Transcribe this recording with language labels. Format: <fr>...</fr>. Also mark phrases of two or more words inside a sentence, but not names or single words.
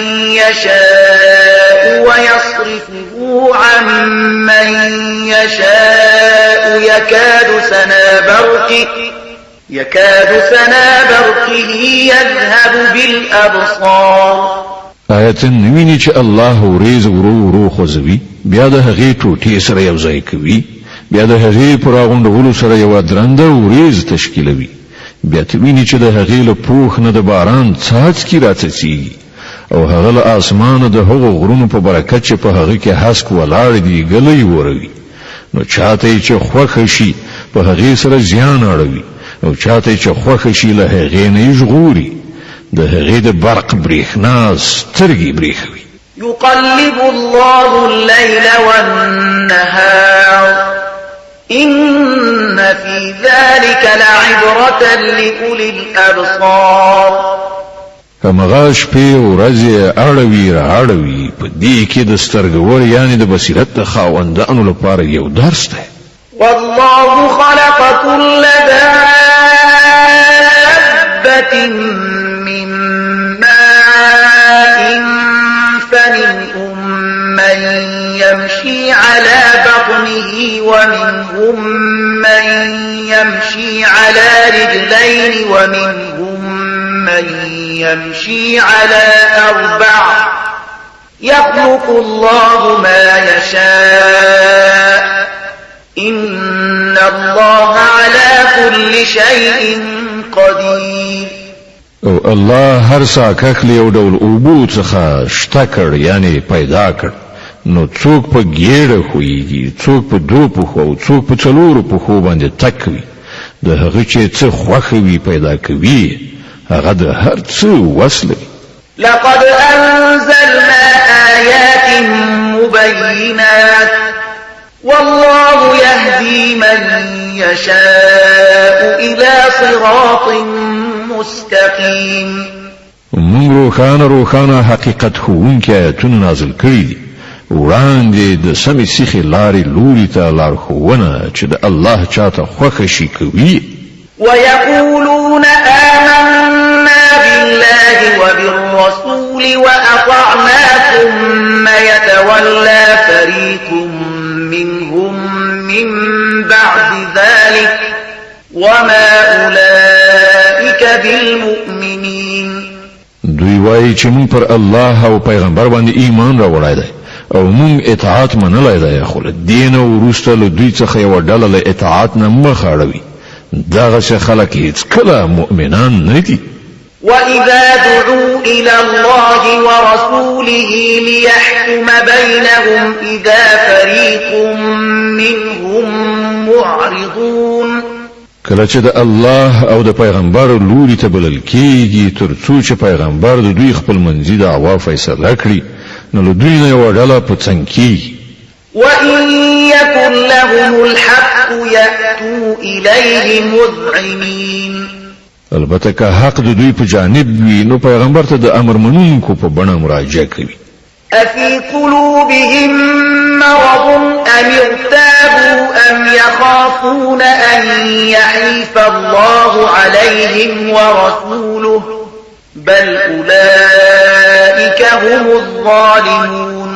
<ar>يشاء ويصرفه عن من يشاء يكاد سنا برقه يذهب بالأبصار.</ar> <ps>آیتن نویني چې الله وريز ورو خوځوي، بیا د هغې ټوټې سره یو ځای کوي، بیا د هغې پر راغونډولو سره یوه درنده وريز تشکیلوي، بیا ته ویني چې د هغې له پوښ نه د باران څاڅکي راڅڅېږي او هغه له اسمانه د هغو غرونو په برکت چې په هغه کې هسک ولاړ دي ګلی وروي. نو چاته چې خوښه شي په هغې سره زیان اړوي او چاته چې خوښه شي له هغې نه یې ژغوري. د هغې د برق برېښنا سترګې برېښوي.</ps> <ar>يقلب الله الليل والنهار إن في ذلك لعبرة لأولي الأبصار.</ar> <ps>همغه شپې ورځې اړوي په دې کې د سترګور یعنی د بصیرت د خاوندانو لپاره یو درس دی.</ps> <ar>والله خلق كل دابة من ماء فمنهم من يمشي على بطنه ومنهم من يمشي على رجلين ومنهم من يمشي على 4 يخلق الله ما يشاء إن الله على كل شيء قدير.</ar> <ps>او الله هر ساکخ له یو ډول اوبو څخه شته کړ یعنی پیدا کړ. نو څوک په ګیړه خوېږي، څوک په 2 پښو او څوک په 4 پښو باندې تک وي. د هغه چې څه خوښه وي پیدا کوي، هغه د هر څه وس لري.</ps> <ar>لقد أنزلنا آيات مبينات والله يهدي من يشاء إلى صراط مستقيم.</ar> <ps>موږ روخانه حقیقت ښوونکي آیتونه نازل کړي دي، وړاندې د سمې سیخې لارې لوري ته لارښوونه چې د الله چاته خوښه شي کوي.</ps> <ar>ويقولون آمنا بالله وبالرسول وأطعنا ثم يتولى فريق منهم من بعد ذلك وما أولئك بالمؤمنين.</ar> <ps>دوی وایي چې موږ پر الله او پیغمبر باندې ایمان راوړی دی او موږ اطاعت منلی دی، خو له دین او وروسته له دوی څخه یوه ډله له اطاعت نه مخ اړوي. دغه خلک هیڅ کله مؤمنان نه دي.</ps> <ar>وإذا دعوا إلى الله ورسوله ليحكم بينهم إذا فريق منهم معرضون.</ar> <ps>کله چې د الله او د پیغمبر لوري ته بلل کېږي تر څو چې پیغمبر د دوی خپل منځي دعوا فیصله کړي، نو له دوی نه یوه ډله په څنګ کېږي.</ps> <ar>وإن يكن لهم الحق الحق يأتوا إليه مذعنين.</ar> <ps>البته که حق د دوی په جانب وي نو پیغمبر ته د امر منونکو په بڼه مراجعه کوي.</ps> <ar>أفي قلوبهم مرض أم ارتابوا أم يخافون أن يحيف الله عليهم ورسوله بل أولئك هم الظالمون.</ar>